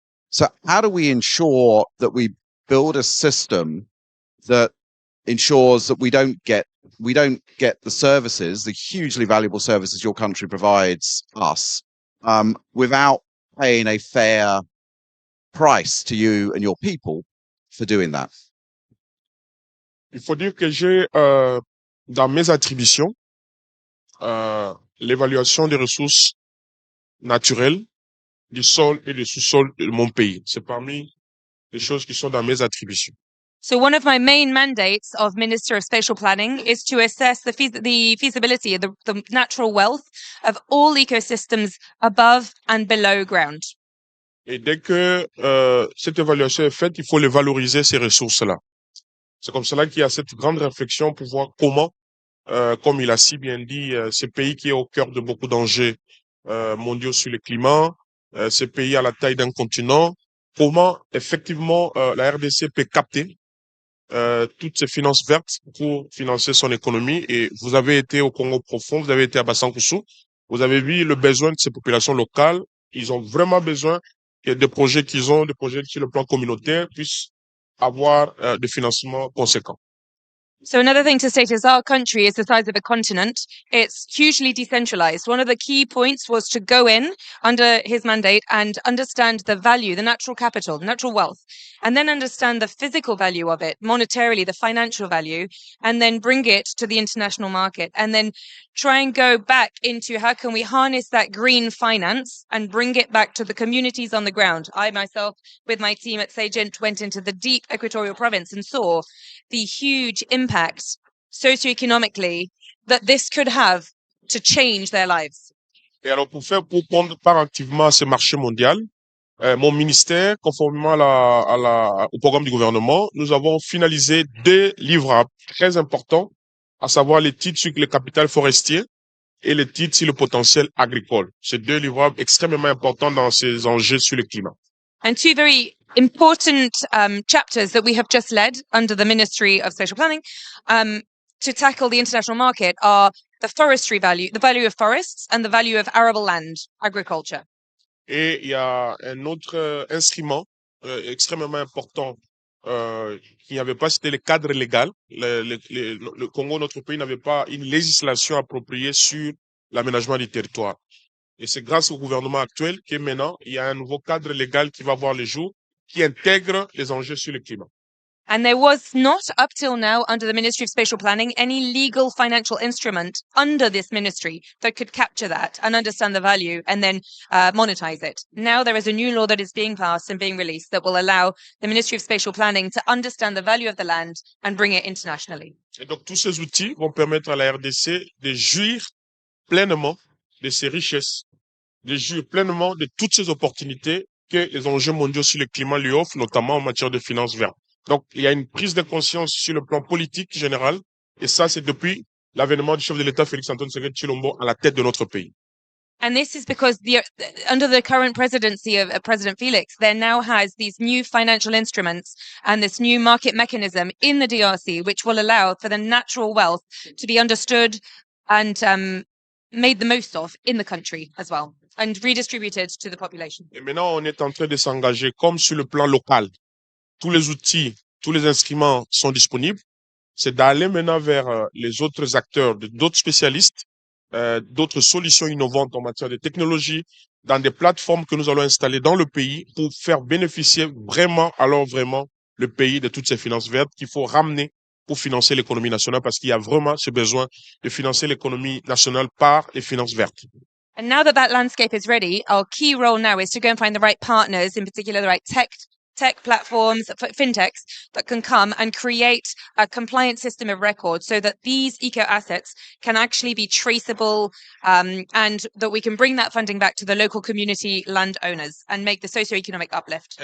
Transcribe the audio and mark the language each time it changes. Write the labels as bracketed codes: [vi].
[en] So how do we ensure that we build a system that ensures that we don't get the services, the hugely valuable services your country provides us, without paying a fair price to you and your people for doing that? [fr] Il faut dire que j'ai dans mes attributions l'évaluation des ressources naturelles du sol et du sous-sol de mon pays. C'est parmi les choses qui sont dans mes attributions. [en] So one of my main mandates of Minister of Spatial Planning is to assess the feasibility of the natural wealth of all ecosystems above and below ground. [fr] Et dès que cette évaluation est faite, il faut les valoriser, ces ressources-là. C'est comme cela qu'il y a cette grande réflexion pour voir comment, comme il a si bien dit, ce pays qui est au cœur de beaucoup d'enjeux mondiaux sur le climat, ce pays à la taille d'un continent, comment effectivement la RDC peut capter toutes ces finances vertes pour financer son économie. Et vous avez été au Congo profond, vous avez été à Basankusu, vous avez vu le besoin de ces populations locales. Ils ont vraiment besoin que des projets qu'ils ont, des projets sur le plan communautaire, puissent avoir des financements conséquents. [en] So another thing to state is our country is the size of a continent. It's hugely decentralized. One of the key points was to go in under his mandate and understand the value, the natural capital, natural wealth, and then understand the physical value of it, monetarily, the financial value, and then bring it to the international market, and then try and go back into how can we harness that green finance and bring it back to the communities on the ground. I myself, with my team at Sagent, went into the deep equatorial province and saw the huge impact socioeconomically that this could have to change their lives. [fr] Et alors, pour prendre part activement à ce marché mondial, mon ministère, conformément au programme du gouvernement, nous avons finalisé 2 livrables très importants, à savoir les titres sur le capital forestier et les titres sur le potentiel agricole. C'est 2 livrables extrêmement importants dans ces enjeux sur le climat. [en] And 2 very important chapters that we have just led under the Ministry of Spatial Planning to tackle the international market are the forestry value, the value of forests, and the value of arable land, agriculture. [fr] Et il y a un autre instrument extrêmement important qu'il n'y avait pas, c'était le cadre légal. Le Congo, notre pays, n'avait pas une législation appropriée sur l'aménagement du territoire. Et c'est grâce au gouvernement actuel que maintenant, il y a un nouveau cadre légal qui va voir le jour, qui intègre les enjeux sur le climat. [en] And there was not, up till now, under the Ministry of Spatial Planning, any legal financial instrument under this ministry that could capture that and understand the value and then monetize it. Now there is a new law that is being passed and being released that will allow the Ministry of Spatial Planning to understand the value of the land and bring it internationally. [fr] Et donc, tous ces outils vont permettre à la RDC de jouir pleinement de ces richesses, de jouir pleinement de toutes ces opportunités que les enjeux mondiaux sur le climat lui offrent, notamment en matière de finances vertes. Donc, il y a une prise de conscience sur le plan politique général, et ça, c'est depuis l'avènement du chef de l'État Félix-Antoine Tshisekedi Tshilombo à la tête de notre pays. [en] And this is because under the current presidency of President Felix, there now has these new financial instruments and this new market mechanism in the DRC, which will allow for the natural wealth to be understood and made the most of in the country as well, and redistributed to the population. [fr] Et maintenant, on est en train de s'engager comme sur le plan local. Tous les outils tous les instruments sont disponibles. C'est d'aller maintenant vers les autres acteurs, d'autres spécialistes, d'autres solutions innovantes en matière de technologie, dans des plateformes que nous allons installer dans le pays pour faire bénéficier vraiment, alors vraiment, le pays de toutes ces finances vertes qu'il faut ramener pour financer l'économie nationale, parce qu'il y a vraiment ce besoin de financer l'économie nationale par les finances vertes. [en] And now that landscape is ready, our key role now is to go and find the right partners, in particular the right tech platforms, fintechs that can come and create a compliant system of record so that these eco assets can actually be traceable, and that we can bring that funding back to the local community landowners and make the socioeconomic uplift.